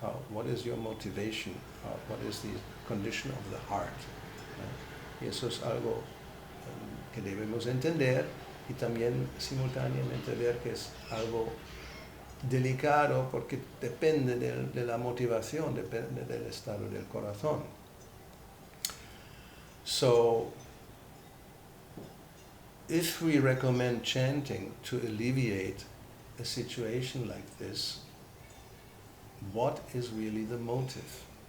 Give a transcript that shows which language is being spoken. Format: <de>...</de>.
<en>What is your motivation? What is the condition of the heart?</en> <es>Y eso es algo que debemos entender, y también simultáneamente ver que es algo delicado porque depende de la motivación, depende del estado del corazón.</es> <en>So, if we recommend chanting to alleviate a situation like this, what is really the motive?</en>